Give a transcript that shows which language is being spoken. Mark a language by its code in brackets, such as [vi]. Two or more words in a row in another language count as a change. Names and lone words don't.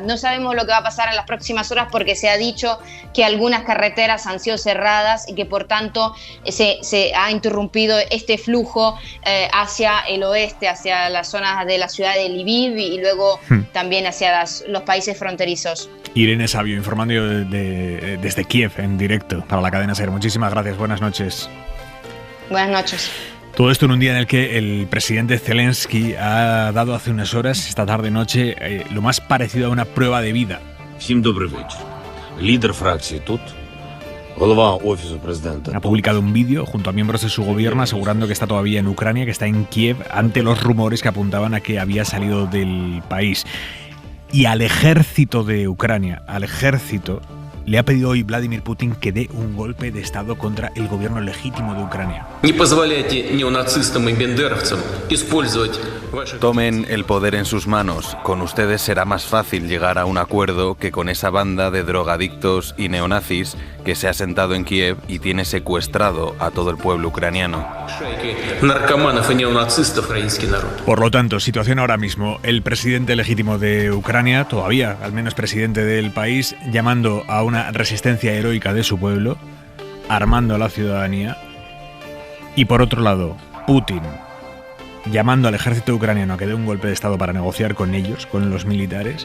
[es] No sabemos lo que va a pasar en las próximas horas porque se ha dicho que algunas carreteras han sido cerradas y que por tanto se ha interrumpido este flujo hacia el oeste, hacia las zonas de la ciudad de Lviv y luego también hacia los países fronterizos. Irene Sabillo, informando desde Kiev en directo para la cadena SER. Muchísimas gracias, buenas noches. Buenas noches. Todo esto en un día en el que el presidente Zelensky ha dado hace unas horas, esta tarde-noche, lo más parecido a una prueba de vida. [uk] Всім добрий вечір. Лідер фракції тут, голова Офісу Президента. [es] Ha publicado un vídeo junto a miembros de su gobierno asegurando que está todavía en Ucrania, que está en Kiev, ante los rumores que apuntaban a que había salido del país. Y al ejército de Ucrania, le ha pedido hoy Vladimir Putin que dé un golpe de Estado contra el gobierno legítimo de Ucrania. [ru] Не позволяйте неонацистам и бендеровцам использовать ваши... [es] Tomen el poder en sus manos. Con ustedes será más fácil llegar a un acuerdo que con esa banda de drogadictos y neonazis que se ha sentado en Kiev y tiene secuestrado a todo el pueblo ucraniano. [ru] наркоманов и неонацистов украинский народ. [es] Por lo tanto, situación ahora mismo, el presidente legítimo de Ucrania, todavía al menos presidente del país, llamando a una resistencia heroica de su pueblo, armando a la ciudadanía Y por otro lado, Putin llamando al ejército ucraniano a que dé un golpe de estado para negociar con ellos, con los militares.